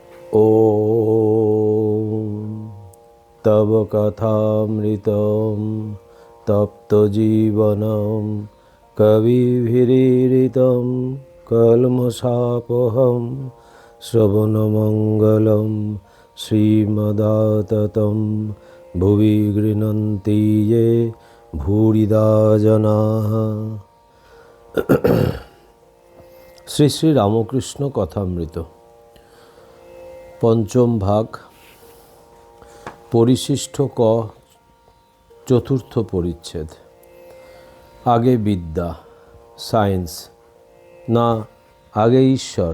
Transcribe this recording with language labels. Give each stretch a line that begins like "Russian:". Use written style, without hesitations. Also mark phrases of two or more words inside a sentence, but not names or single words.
Sanskrit: ॐ तव कथामृतं तप्तजीवनं कविभिरीडितं कल्मषापहं श्रवणमङ्गलं श्रीमदाततं भुवि गृह्णन्ति ये भूरिदा जनाः।
Bangla: শ্রী শ্রী রামকৃষ্ণ কথামৃত পঞ্চম ভাগ, পরিশিষ্ট ক, চতুর্থ পরিচ্ছেদ। আগে বিদ্যা, সায়েন্স না আগে ঈশ্বর?